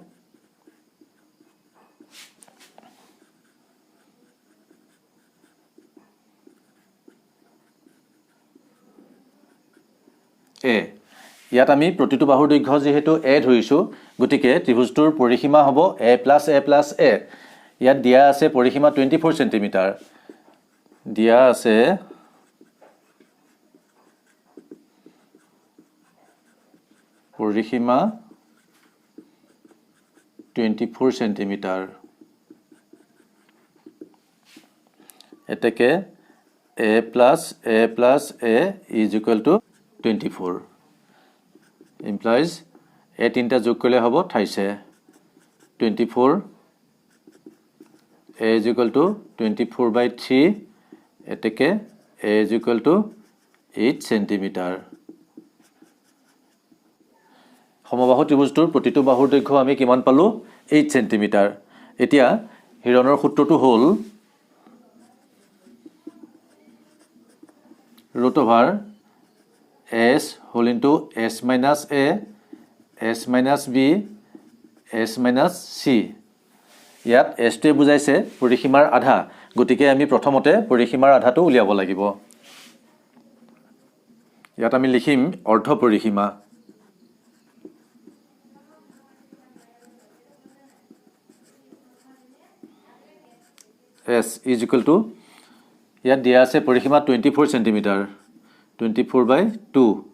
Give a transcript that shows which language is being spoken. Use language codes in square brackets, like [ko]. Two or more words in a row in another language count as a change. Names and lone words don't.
[as] a ইয়াত আমি প্ৰতিটো বাহুৰ দৈৰ্ঘ্য যেহেতু a ধৰিছো গতিকে ত্ৰিভুজটোৰ পৰিসীমা হ'ব a + a ইয়াত দিয়া আছে পৰিসীমা 24 সেন্টিমিটাৰ দিয়া আছে পৰিসীমা 24 সেন্টিমিটাৰ এতেকে a + a = 24 implies a তিনটা যোগ কৰিলে হ'ব 28 24 a = 24/3 এতেকে a = 8 সেন্টিমিটাৰ সমবাহু ত্ৰিভুজটোৰ প্ৰতিটো বাহুৰ দৈৰ্ঘ্য আমি কিমান পালো 8 সেন্টিমিটাৰ এতিয়া হিৰনৰ সূত্ৰটো হ'ল [en] √s whole into s minus a s minus b s minus c [as] ইয়াত s টোৱে বুজাইছে পৰিসীমাৰ আধা গতিকে আমি প্ৰথমতে পৰিসীমাৰ আধাটো উলিয়াব লাগিব ইয়াত আমি লিখিম অৰ্ধ পৰিসীমা s = ইয়াত দিয়া আছে পৰিসীমা 24 সেন্টিমিটাৰ 24/2